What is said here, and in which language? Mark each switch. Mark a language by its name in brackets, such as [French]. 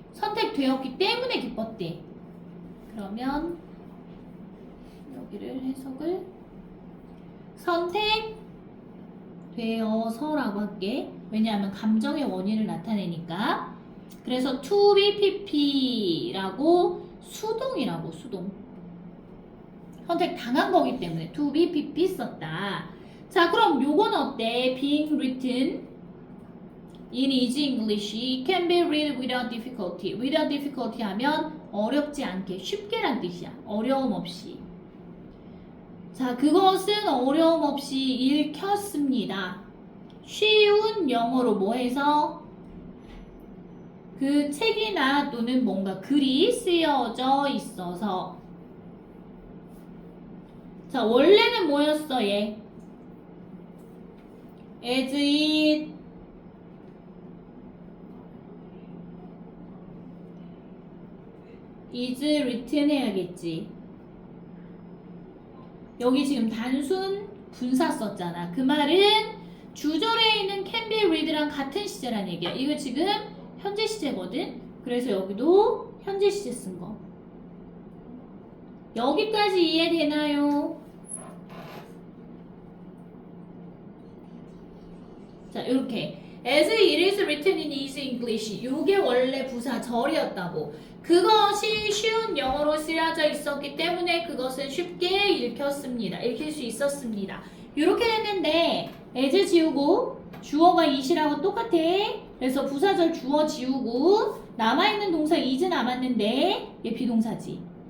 [Korean] 선택되었기 때문에 기뻤대. 그러면 여기를 해석을 선택되어서라고 할게. 왜냐하면 감정의 원인을 나타내니까. 그래서 [English] to be pp [Korean] 라고 수동이라고 수동. 선택당한 거기 때문에 [English] to be pp [Korean] 썼다. 자, 그럼 요건 어때? [English] being written in easy English can be read without difficulty. without difficulty [Korean] 하면 어렵지 않게, 쉽게란 뜻이야. 어려움 없이. 자, 그것은 어려움 없이 읽혔습니다. 쉬운 영어로 뭐 해서? 그 책이나 또는 뭔가 글이 쓰여져 있어서. 자, 원래는 뭐였어, 얘? [English] as it is written [Korean] 해야겠지. 여기 지금 단순 분사 썼잖아. 그 말은 주절에 있는 [English] can be read [Korean] 랑 같은 시제란 얘기야. 이거 지금 현재 시제거든. 그래서 여기도 현재 시제 쓴 거. 여기까지 이해되나요? 자, 이렇게 [English] as it is written in easy English. [Korean] 요게 원래 부사 절이었다고. 그것이 쉬운 영어로 쓰여져 있었기 때문에 그것은 쉽게 읽혔습니다. 읽힐 수 있었습니다. 이렇게 됐는데 as 지우고 주어가 it이라고 똑같아. 그래서 부사절 주어 지우고 남아있는 동사 is 남았는데 얘 비동사지.